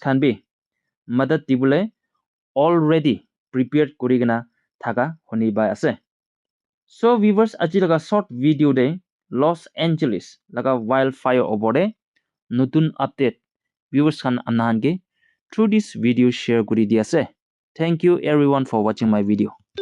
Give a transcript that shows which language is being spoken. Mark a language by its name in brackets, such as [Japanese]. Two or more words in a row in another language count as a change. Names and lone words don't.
[Naga Pidgin] khan bi madad dibule [English] already prepared [Naga Pidgin] kurigana thaga honiba ase [English] so viewers [Naga Pidgin] aji laga [English] short video [Naga Pidgin] de Los Angeles laga wildfire obode nutun [English] update viewers [Naga Pidgin] khan amnahan ge [English] through this video share [Naga Pidgin] kuri di ase [English] thank you everyone for watching my video